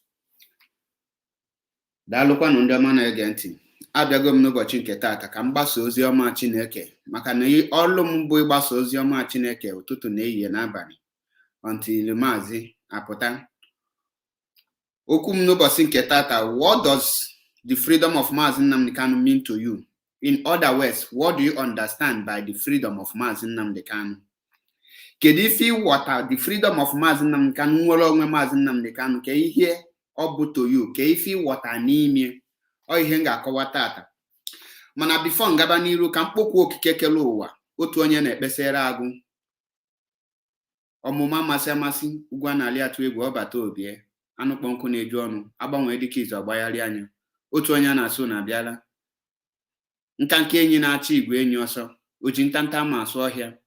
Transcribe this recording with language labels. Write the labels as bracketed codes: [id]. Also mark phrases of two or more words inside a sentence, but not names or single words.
[ig] daalụkwanụ ndị ọma na-ege ntị abịago m n'ụbọchị nke taata ka m gbasa ozi ọma Chineke maka na ọlụ m bụ ịgbasa ozi ọma Chineke ụtụtụ na ehihie n'abalị until maazị apụta. Okwu m n'ụbọchị nke taata, [en] what does the freedom of Mazi Nnamdi Kanu mean to you? In other words, what do you understand by the freedom of Mazi Nnamdi Kanu? [ig] Kedu ife ịghọta [en] the freedom of Mazi Nnamdi Kanu, [ig] nwere onwe Mazi Nnamdi Kanu, ka ihe ọ bụ [en] to you, [ig] ka ife ịghọta n'ime ọ ihe m ga-akọwa taata. Mana before ngaba n'iru ka mkpokwu okike kele ụwa otu onye na-ekpesere agụ ọmụma amasị ugwu n'ala atụ egwu ọbata obie anụ kpọnkụ na-eju ọnụ agbanwe dịka izu agbagharị anya otu onye na-asụ na abịala nka nke enyi na-achị igwe enyi ọsọ oji ntanta ma asụ ọhịa